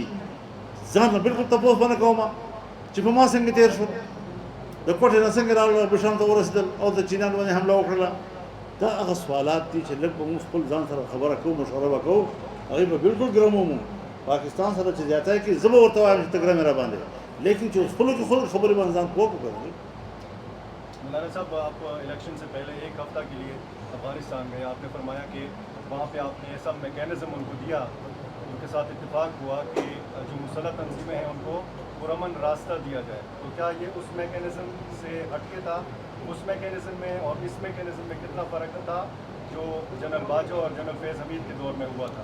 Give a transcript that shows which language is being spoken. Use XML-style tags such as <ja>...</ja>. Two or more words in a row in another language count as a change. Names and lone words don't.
<ps>ځان نه بلکل تپوس به نه کوم چې په ما څنګه تېر شول، د کوټې نه څنګه راغلل، بشام ته ورسېدل او د چینیانو باندې حمله وکړله. دا هغه سوالات دي چې لږ به موږ خپل ځان سره خبره کوو، مشوره به کوو، هغوی به بلکل ګرم ومو. پاکستان سره چې زیاتی کوي زه به ورته وایم چې ته ګرم یې را باندې، لیکن چې خپلو کې خپل خبرې باندې ځان پوه وکړو.</ps> <ur>مولانا صاحب آپ الیکشن سے پہلے ایک ہفتہ کے لیے افغانستان گئے، آپ نے فرمایا کہ وہاں پہ آپ نے یہ سب میکینزم ان کو دیا، ان کے ساتھ اتفاق ہوا کہ جو مسلح تنظیمیں ہیں ان کو پرامن راستہ دیا جائے. تو کیا یہ اس میکینزم سے ہٹ کے تھا؟ اس میکینزم میں اور اس میکینزم میں کتنا فرق تھا جو جنرل باجوہ اور جنرل فیض حمید کے دور میں ہوا تھا؟</ur>